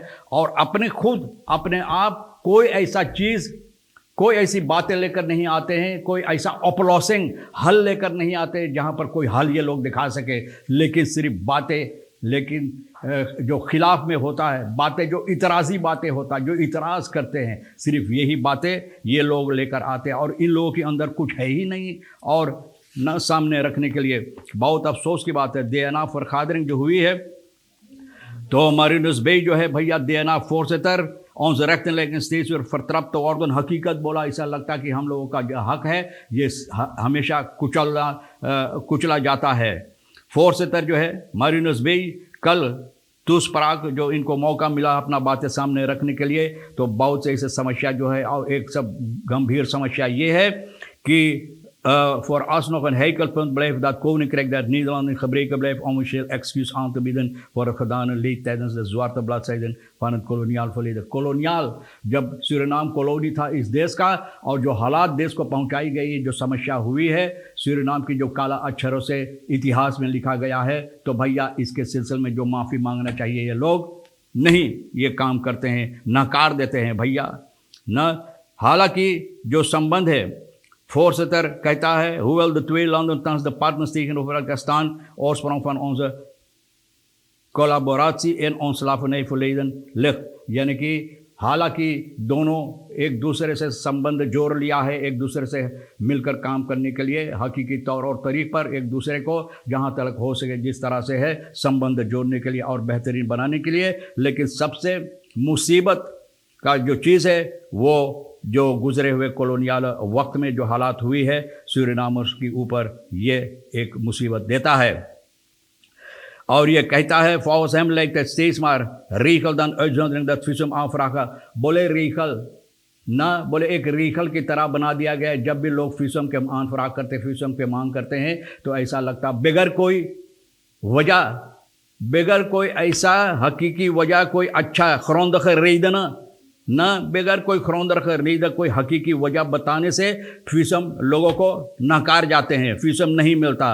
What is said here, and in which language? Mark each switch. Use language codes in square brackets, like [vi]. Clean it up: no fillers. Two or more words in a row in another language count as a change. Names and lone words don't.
[hns] और अपने आप कोई ऐसा चीज़, कोई ऐसी बातें लेकर नहीं आते हैं, कोई ऐसा अपलॉसिंग हल लेकर नहीं आते जहां पर कोई हल ये लोग दिखा सके, लेकिन सिर्फ बातें, लेकिन जो खिलाफ में होता है, बातें जो इतराज़ी बातें होता, जो इतराज़ करते हैं, सिर्फ यही बातें ये लोग लेकर आते हैं। और इन लोगों के अंदर कुछ है ही नहीं और न सामने रखने के लिए। बहुत अफसोस की बात है, DNA फरखादरिंग जो हुई है, तो मारिनस बेई जो है भैया [nl] DNA voorzitter onze rechten lijken steeds weer vertrapt te worden। [hns] हकीकत बोला, ऐसा लगता कि हम लोगों का जो हक है ये हमेशा कुचला जाता है। फोर्सेटर जो है मारिनस बेई कल तुस्पराग जो इनको मौका मिला अपना बातें सामने रखने के लिए, तो बहुत से ऐसे समस्या जो है, और एक सब गंभीर समस्या ये है कि [nl] voor alsnog een heikel punt blijft dat Koninkrijk der Nederlanden gebreken blijft om officieel excuus aan te bieden voor het gedane leed tijdens de zwarte bladzijden van het koloniaal verleden। [hns] koloniaal, जब सूरीनाम कॉलोनी था इस देश का, और जो हालात देश को पहुंचाई गई, जो समस्या हुई है सूरीनाम की, जो काला अक्षरों से इतिहास में लिखा गया है, तो भैया इसके सिलसिले में जो माफ़ी मांगना चाहिए, ये लोग नहीं ये काम करते हैं, नकार देते हैं भैया न। हालांकि जो संबंध है, voorzitter कहता है, [nl] hoewel de twee landen thans de partners tegenover elkaar staan, oorsprong van onze collaboratie in ons slavernijverleden ligt। [hns] यानी कि हालांकि दोनों एक दूसरे से संबंध जोड़ लिया है, एक दूसरे से मिलकर काम करने के लिए हकीकी तौर और तरीक़ पर एक दूसरे को जहां तक हो सके जिस तरह से है संबंध जोड़ने के लिए और बेहतरीन बनाने के लिए। लेकिन सबसे मुसीबत का जो चीज़ है वो जो गुजरे हुए कॉलोनियल वक्त में जो हालात हुई है सूरीनामर्स के ऊपर, ये एक मुसीबत देता है। और ये कहता है, [nl] volgens hem lijkt het steeds maar regel dan uitzondering dat visum aanvragen। [hns] बोले regel ना बोले एक रीखल की तरह बना दिया गया है। जब भी लोग फीसम के आनफराग करते, फीसम के मांग करते हैं तो ऐसा लगता बगैर कोई वजह, बगैर कोई ऐसा हकीकी वजह, कोई अच्छा खरौंदख रेदना न, बगैर कोई खरौंदख रेद कोई हकीकी वजह बताने से फीसम लोगों को नकार जाते हैं, फीसम नहीं मिलता।